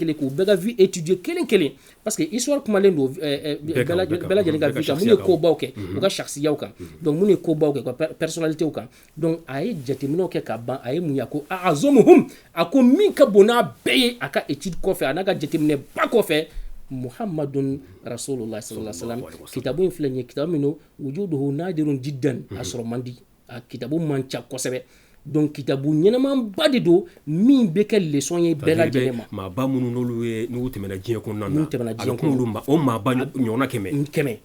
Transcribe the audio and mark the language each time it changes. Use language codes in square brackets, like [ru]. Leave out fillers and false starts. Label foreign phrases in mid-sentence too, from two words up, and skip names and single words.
[bm] kelen k'u bɛɛ ka [fr] vie étudier [bm] kelen kelen parce que histoire kumalen don bɛɛ lajɛlen ka vie kan mun ye kobaw kɛ u ka sahsiyaw kan donc mun ye kobaw kɛ u ka personnalitéw kan donc a ye jateminɛw kɛ ka ban a ye mun ye a ko a'azamuhum a ko min ka bon n'a bɛɛ ye a ka étude kɔfɛ a n'a ka jateminɛ ba kɔfɛ [ar] محمد رسول الله صلى الله عليه وسلم [bm] kitabu in filɛ nin ye kitabu min don [ar] وجوده نادر جدا [bm] a sɔrɔ man di a kitabu man ca kosɛbɛ donc kitabu ɲɛnaman ba de don min bɛ kɛ leçon ye bɛɛ lajɛlen ma maa ba minnu n'olu tɛmɛna diɲɛ kɔnɔna na a bɛ k'olu o maa ba ɲɔgɔnna 100